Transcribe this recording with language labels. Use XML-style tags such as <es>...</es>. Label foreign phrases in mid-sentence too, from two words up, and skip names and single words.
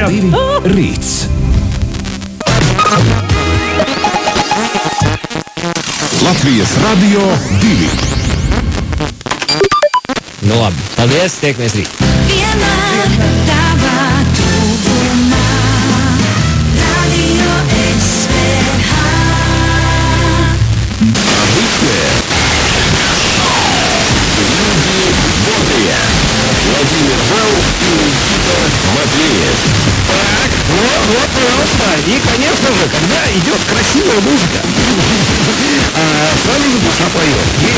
<lv>Rīts. Latvijas Radio 2. Nu labi, paldies, tiekamies rīt. Vienmēr tavā tuvumā. Radio SVH.</lv> <ru>Владимир Вау и Никита Матвеев. Так, вот, пожалуйста. И, конечно же, когда идет красивая музыка, сразу же душа поет.</ru>